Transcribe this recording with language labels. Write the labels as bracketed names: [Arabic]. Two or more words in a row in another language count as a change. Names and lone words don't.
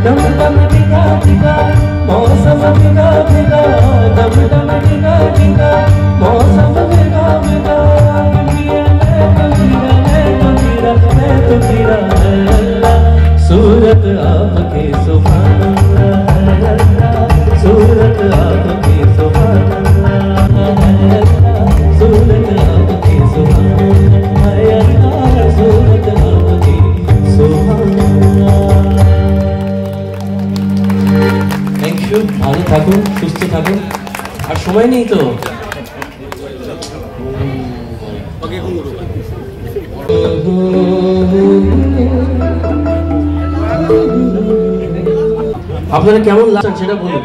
[Hindi] दम दम दिगा दिगा मौसम दिगा दिगा, दम दम दिगा दिगा मौसम दिगा दिगा। मैं तो गिरा अल्लाह, सूरत आपकी [Arabic] سبحان الله, [Hindi] सूरत आपकी [Arabic] سبحان الله, [Hindi] सूरत आपकी [Arabic] سبحان الله, [Hindi] सूरत आपकी [Arabic] سبحان الله. [English] thank you, [Bangla] ভালো থাকুন, সুস্থ থাকুন, আর সময় নেই তো। আপনারা কেমন লাগছে সেটা বলুন।